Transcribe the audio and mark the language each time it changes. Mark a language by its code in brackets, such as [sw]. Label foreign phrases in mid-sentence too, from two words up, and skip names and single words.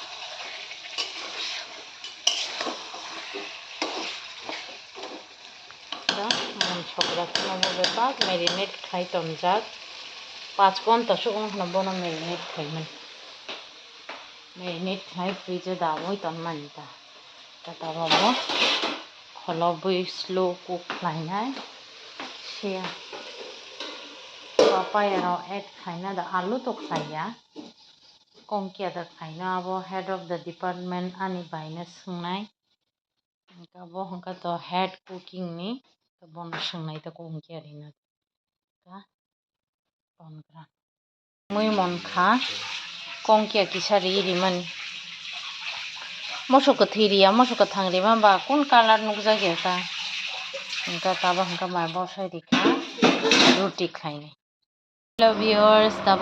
[trp] sokra kheno bebak marinate khai tonjak 5 ঘন্টা sukhno bono marinate khaimani marinate khai freeze o damoi tonmani ta tabo kholobui [en] slow cook [trp] khlainai sea papaya rok add khaina da alu to khaya kongkia da khaina abo [en] head of the department [trp] ani bai no swngnai abo hingka to [en] head cooking [trp] ni bono swngnai ta kongkia ni no tongra mui monkha kongkia kisa rimani moso kwthui riya moso kwthang rima ba kun color nukjak ta hingka tabo hingka mai bosai rikha ruti khlainai [en] hello viewers [trp] tabo